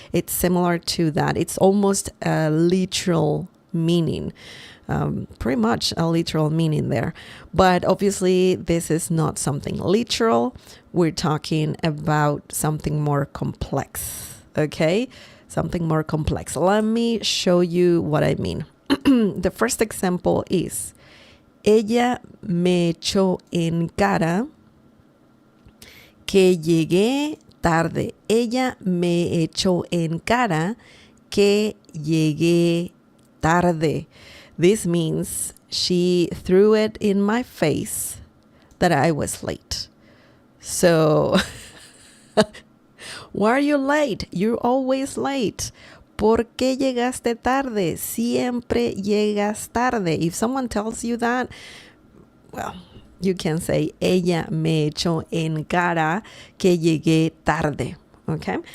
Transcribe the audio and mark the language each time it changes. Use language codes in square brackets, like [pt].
[en] It's similar to that. It's almost a literal meaning. Pretty much a literal meaning there. But obviously this is not something literal. We're talking about something more complex. Okay? Something more complex. Let me show you what I mean. [es] The first example is, ella me echó en cara que llegué tarde. Ella me echó en cara que llegué tarde. [en] This means she threw it in my face that I was late. So, why are you late? You're always late. ¿Por qué llegaste tarde? Siempre llegas tarde. If someone tells you that, well, you can say, ella me echó en cara que llegué tarde. Okay?